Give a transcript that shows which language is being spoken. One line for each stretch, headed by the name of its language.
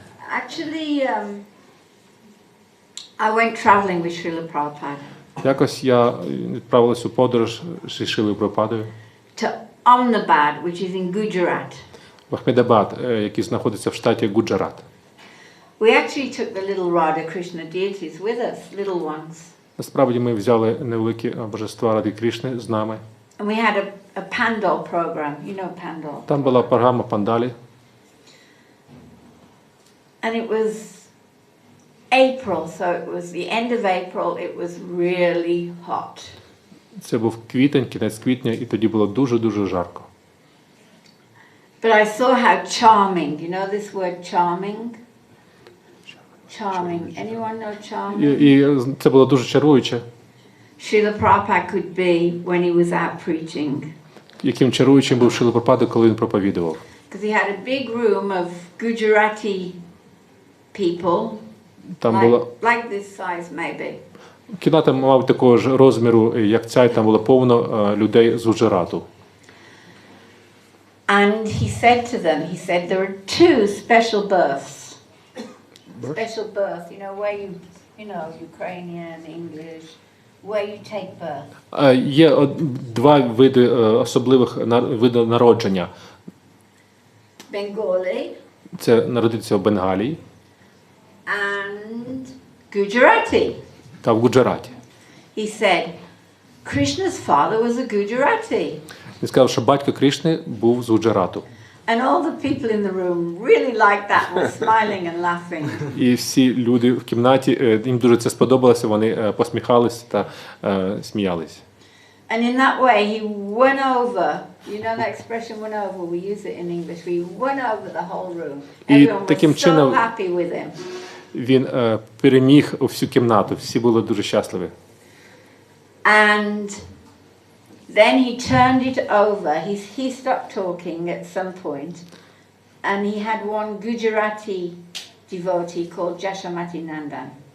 English: Actually, I went traveling with Srila Prabhupada
Ukrainian: Якось я відправилась у подорож зі Шрилою Прабхупадою
English: to Ahmedabad, which is in Gujarat.
Ukrainian: в Ахмедабад, який знаходиться в штаті Гуджарат.
English: We actually took the little Radha Krishna deities with us, little ones.
Ukrainian: Насправді ми взяли невеликі божества Ради Кришни з нами.
English: And we had a Pandal program. You know Pandal.
Ukrainian: Там була програма Пандалі.
English: And it was April, so it was the end of April. It was really hot.
Ukrainian: Це був квітень, кінець квітня, і тоді було дуже-дуже жарко.
English: But I saw how charming. You know this word charming? Charming. Anyone know charming?
Ukrainian: І це було дуже чаруюче.
English: Srila Prabhupada could be when he was out preaching.
Ukrainian: Яким чаруючим був Шріла Прабхупада, коли він проповідував.
English: Because he had a big room of Gujarati people,
Ukrainian: Там була
English: like this size maybe.
Ukrainian: кімната мав такого ж розміру, як ця, і там було повно людей з Гуджарату.
English: And he said to them, there are two special births. Special birth, where you know, Ukrainian, English, where you take birth.
Ukrainian: Є два види особливих види народження.
English: Bengali
Ukrainian: Це народитися в Бенгалії
English: and Gujarati.
Ukrainian: та в Гуджараті.
English: He said, Krishna's father was a Gujarati.
Ukrainian: Він сказав, що батько Кришни був з Гуджарату.
English: And all the people in the room really liked that, were smiling and laughing.
Ukrainian: І всі люди в кімнаті, їм дуже це сподобалося, вони посміхались та сміялись.
English: And in that way he won over, you know that expression won over, we use it in English, we won over the whole room. Everyone was so happy with him.
Ukrainian: Він переміг всю кімнату, всі були дуже щасливі.
English: And then he turned it over, he stopped talking at some point, and he had one Gujarati devotee called Jashamati Nandan.